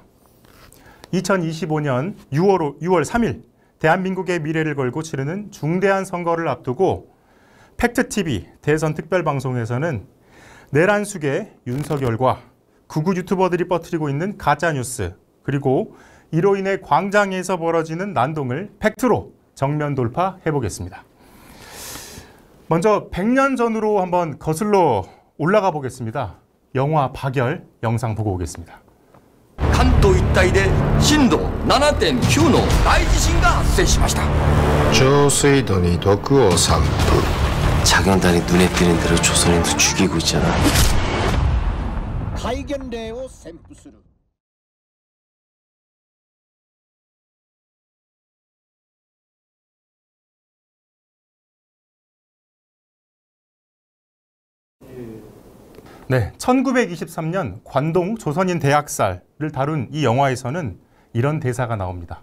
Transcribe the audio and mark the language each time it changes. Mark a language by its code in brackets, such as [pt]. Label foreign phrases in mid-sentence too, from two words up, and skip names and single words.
[ko] 2025년 6월 3일 대한민국의 미래를 걸고 치르는 중대한 선거를 앞두고 팩트TV 대선 특별방송에서는 내란 속의 윤석열과 극우 유튜버들이 퍼뜨리고 있는 가짜뉴스, 그리고 이로 인해 광장에서 벌어지는 난동을 팩트로 정면 돌파해보겠습니다. 먼저 100년 전으로 한번 거슬러 올라가 보겠습니다. 영화 박열 영상 보고 오겠습니다. [ja] 関東一帯で震度 7.9 の大地震が発生しました。上水道に毒を散布. [ko] 자경단이 눈에 띄는 대로 조선인도 죽이고 있잖아. [ja] 발견례を宣布する. [ko] 네, 1923년 관동 조선인 대학살을 다룬 이 영화에서는 이런 대사가 나옵니다.